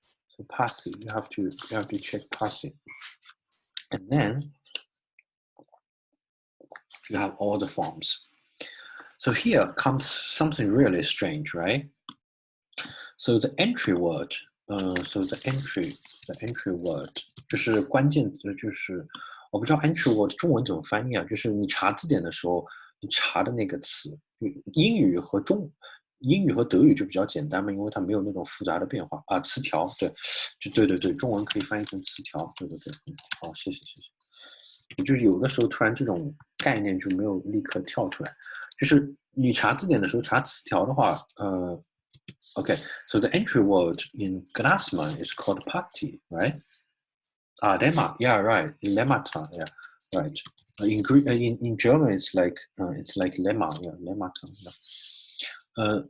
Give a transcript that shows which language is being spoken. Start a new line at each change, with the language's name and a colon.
English: So pasi, you have to check pasi, and then you have all the forms. So here comes something really strange, right? So the entry word, the entry word
Chinese: 就是关键词，就是我不知道 entry word 中文怎么翻译啊？就是你查字典的时候，你查的那个词，英语和德语就比较简单嘛，因为它没有那种复杂的变化啊。词条，对，中文可以翻译成词条，对，好，谢谢。就是有的时候突然这种概念就没有立刻跳出来。就是你查字典的时候查词条的话，
English: okay, so the entry word in Gnasman is called pati, right? Lemma, yeah, right. Lemmata, yeah, right. In Greek, in German, it's like lemma, yeah, lemmata. Yeah.